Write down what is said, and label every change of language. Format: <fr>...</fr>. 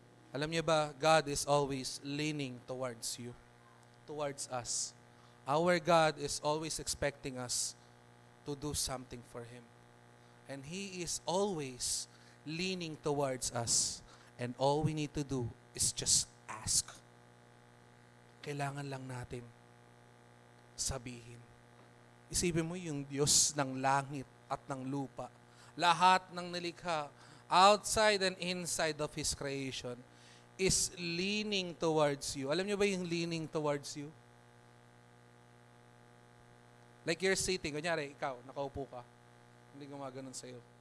<tl>Alam niyo ba,</tl> <en>God is always leaning towards you, towards us. Our God is always expecting us to do something for Him. And He is always leaning towards us. And all we need to do is just ask.</en> <tl>Kailangan lang natin sabihin. Isipin mo yung Diyos ng langit at ng lupa. Lahat ng nilikha,</tl> <en>outside and inside of His creation, is leaning towards you.</en> <tl>Alam niyo ba yung</tl> <en>leaning towards you? Like you're sitting,</en> <tl>kunyari, ikaw, nakaupo ka. Hindi gumaganon sa'yo.</tl>